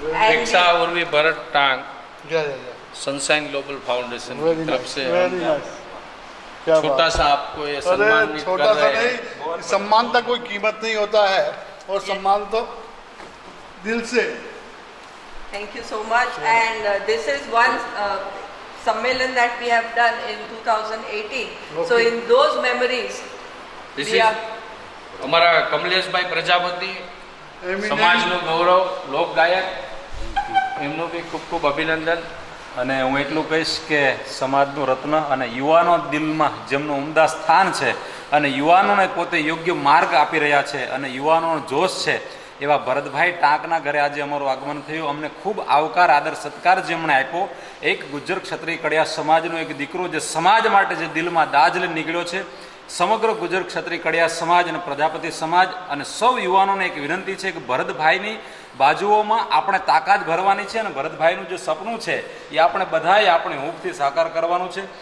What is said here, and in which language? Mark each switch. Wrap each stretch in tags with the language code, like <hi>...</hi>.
<hi>विकसा उर्वी भरत टांग sunshine global foundation की तरफ से छोटा सा आपको ये सम्मान छोटा सा नहीं, सम्मान का कोई कीमत नहीं होता है, और सम्मान तो दिल से।</hi> <en>Thank you so much. And this is one sammelan that we have done in 2018. So in those memories,</en> <hi>हमारा कमलेश भाई</hi> <gu>प्रजापति समाज नो गौरव लोक गायक एमनो भी खूब खूब अभिनंदन। અને હું એટલું કહીશ કે સમાજનું રત્ન અને યુવાનો દિલમાં જેમનું ઉમદા સ્થાન છે અને યુવાનોને પોતે યોગ્ય માર્ગ આપી રહ્યા છે અને યુવાનોનો જોશ છે, એવા ભરતભાઈ ટાંકના ઘરે આજે અમારું આગમન થયું। અમને ખૂબ આવકાર આદર સત્કાર જેમણે આપ્યો। એક ગુજ્જર ક્ષત્રિય કડિયા સમાજનો એક દીકરો જે સમાજ માટે જે દિલમાં દાજ લઈને નીકળ્યો છે, સમગ્ર ગુજ્જર ક્ષત્રિય કડિયા સમાજ અને પ્રજાપતિ સમાજ અને સૌ યુવાનોને એક વિનંતી છે કે ભરતભાઈની બાજુઓમાં આપણે તાકાત ભરવાની છે અને ભરતભાઈનું જે સપનું છે એ આપણે બધાએ આપણે હૂંફથી સાકાર કરવાનું છે।</gu>